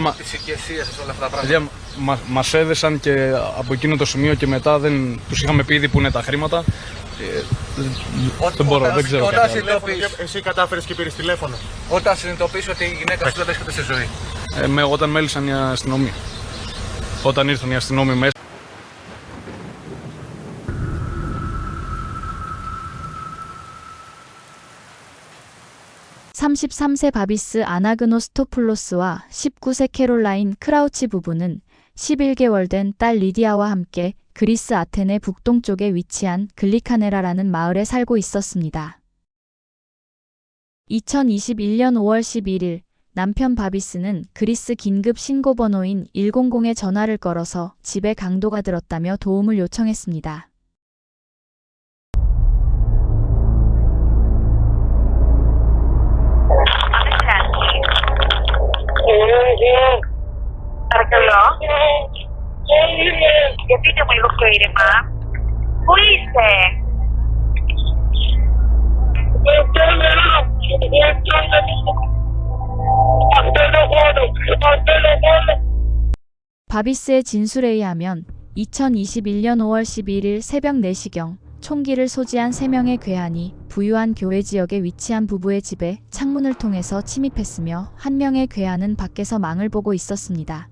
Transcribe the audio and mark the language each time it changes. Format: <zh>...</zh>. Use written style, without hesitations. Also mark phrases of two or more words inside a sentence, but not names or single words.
<el>Τις οικεσίες σας, όλα αυτά τα πράγματα. Μας έδεσαν και από εκείνο το σημείο και μετά δεν τους είχαμε πει ήδη που είναι τα χρήματα. Δεν μπορώ, δεν ξέρω. Εσύ κατάφερες και πήρες τηλέφωνο. Όταν συνειδητοποίησε ότι η γυναίκα σου δεν βρίσκεται σε ζωή. Όταν μέλησαν οι αστυνομοί. Όταν ήρθαν οι αστυνόμοι μέσα.</el> <ko>(33세) 바비스 아나그노스토플로스와 (19세) 캐롤라인 크라우치 부부는 11개월 된 딸 리디아와 함께 그리스 아테네 북동쪽에 위치한 글리카네라라는 마을에 살고 있었습니다. 2021년 5월 11일 남편 바비스는 그리스 긴급 신고 번호인 100에 전화를 걸어서 집에 강도가 들었다며 도움을 요청했습니다.</ko> <el>Παρακαλώ. Για πείτε μου λίγο πιο ήρεμα. Πού είστε?</el> <ko>바비스의 진술에 의하면 2021년 5월 11일 새벽 4시경 총기를 소지한 3명의 괴한이 부유한 교외 지역에 위치한 부부의 집에 창문을 통해서 침입했으며 한 명의 괴한은 밖에서 망을 보고 있었습니다.</ko>